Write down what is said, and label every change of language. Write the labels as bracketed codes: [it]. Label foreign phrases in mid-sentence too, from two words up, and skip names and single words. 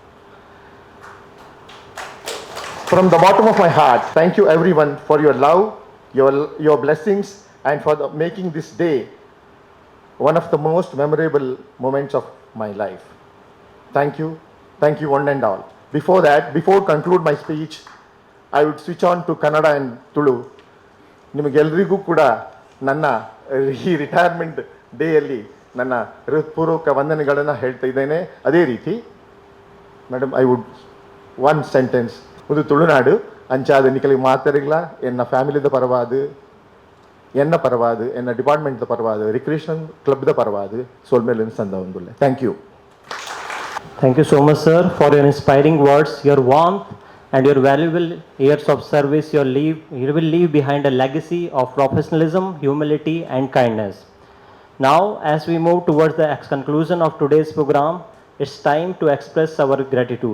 [en] From the bottom of my heart, thank you everyone for your love, your blessings, and for making this day one of the most memorable moments of my life. Thank you one and all. Before conclude my speech, I would switch on to Kannada and Tulu. [kn] ನಿಮಗೆಲ್ಲರಿಗೂ ಕೂಡ ನನ್ನ ಈ [en] retirement day [kn] ನನ್ನ ಹೃತ್ಪೂರ್ವಕ ವಂದನೆಗಳನ್ನು ಹೇಳ್ತಾ ಇದ್ದೇನೆ. ಅದೇ ರೀತಿ [tcy] ಮೇಡಮ್ [en] I would one sentence [tcy] ಒಂದು ತುಳುನಾಡು ಅಂಚಾದ ನಿಕಲಿಗೆ ಮಾತಾಡಿಲ್ಲ ಎನ್ನ ಫ್ಯಾಮಿಲಿದ ಪರವಾದು ಎನ್ನ ಪರವಾದು ಎನ್ನ ಡಿಪಾರ್ಟ್ಮೆಂಟ್ದ ಪರವಾದು ರಿಕ್ರಿಯೇಷನ್ ಕ್ಲಬ್ದ ಪರವಾದು ಸೋಲ್ಮೇಲಿನ ಸಂದ ಒಂದುಲ್ಲೆ. [en] Thank you. Thank you so much, sir, for your inspiring words, your warmth, and your valuable years of service. You will leave behind a legacy of professionalism, humility, and kindness. Now, as we move towards the conclusion of today's program, it's time to express our gratitude.